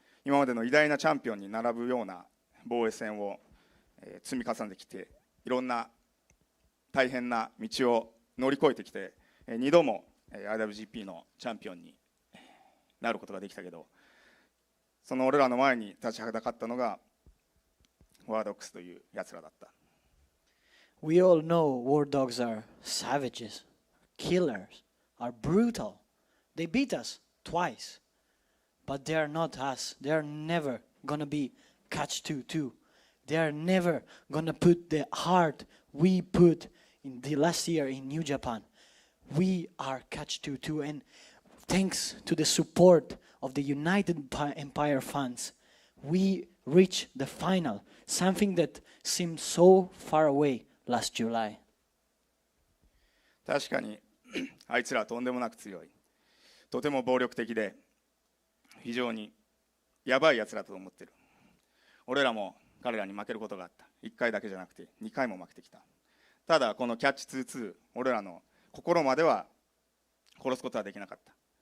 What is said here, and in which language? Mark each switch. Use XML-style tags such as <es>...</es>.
<ja>今までの偉大なチャンピオンに並ぶような防衛戦を積み重ねてきて、いろんな大変な道を乗り越えてきて、2度も IWGP のチャンピオンになることができたけど、その俺らの前に立ちはだかったのがワードックスというやつらだった。</ja> <en>We all know war dogs are savages, killers, are brutal. They beat us twice, but they are not us. They are never gonna be Catch 2-2. They are never gonna put the heart we put in the last year in New Japan. We are Catch 2-2, and thanks to the support of the United Empire fans, we reached the final, something that seemed so far away last July.</en> <ja>確かにあいつらはとんでもなく強い、とても暴力的で非常にやばいやつらと思ってる。俺らも彼らに負けることがあった。1回だけじゃなくて2回も負けてきた。ただこのキャッチ2-2、俺らの心までは殺すことはできなかった。</ja>